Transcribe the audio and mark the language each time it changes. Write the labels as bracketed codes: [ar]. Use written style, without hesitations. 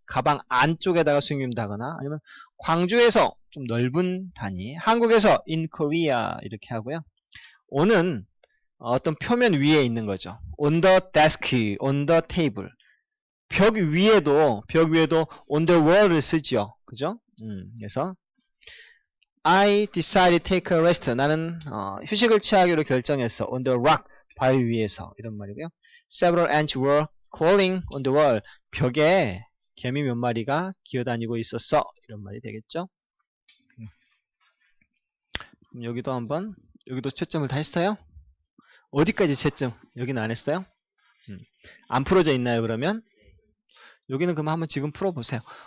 [ko] 가방 안쪽에다가 숨긴다거나, 아니면 광주에서 좀 넓은 단위, 한국에서 [en] in Korea [ko] 이렇게 하고요. on은 어떤 표면 위에 있는 거죠. [en] on the desk, on the table. [ko] 벽 위에도 [en] on the wall [ko] 을 쓰죠. 그죠? 그래서 [en] I decided to take a rest. [ko] 나는 휴식을 취하기로 결정했어. [en] on the rock, [ko] 바위 위에서. 이런 말이고요. [en] Several ants were crawling on the wall. [ko] 벽에 개미 몇 마리가 기어다니고 있었어. 이런 말이 되겠죠. 그럼 여기도 한번, 여기도 채점을 다 했어요? 어디까지 채점? 여기는 안 했어요? 안 풀어져 있나요, 그러면? 여기는 그럼 한번 지금 풀어보세요.